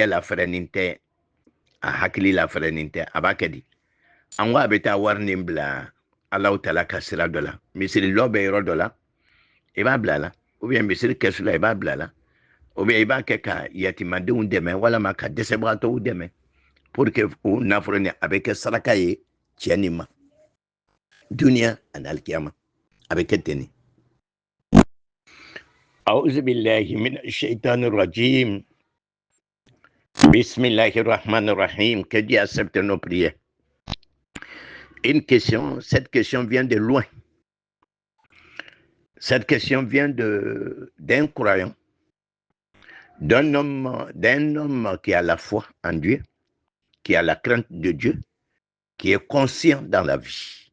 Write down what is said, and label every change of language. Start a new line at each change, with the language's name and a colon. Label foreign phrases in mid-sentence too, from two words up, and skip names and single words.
Bambara: lafɛrɛnin tɛ a hakili lafɛrɛnin tɛ a b'a kɛ di an ko a bɛ taa wari nin bila Alahu Taala ka sira dɔ la misirilɔ bɛ yɔrɔ dɔ la i b'a bila a la
French: ou bien
Bambara: misiri kɛsu la i b'a bila a la
French: ou bien
Bambara: i b'a kɛ ka yatimadenw dɛmɛ walama ka dɛsɛbagatɔw dɛmɛ
French: pour que
Bambara: o nafolo nin a bɛ kɛ saraka ye cɛ nin ma duniya ani alikiyama a bɛ kɛ ten de.
Arabic: أعوذ بالله من الشيطان الرجيم. بسم الله الرحمن الرحيم.
French: Que Dieu accepte nos prières. Cette question vient de loin. Cette question vient d'un croyant, d'un homme qui a la foi en Dieu, qui a la crainte de Dieu, qui est conscient dans la vie.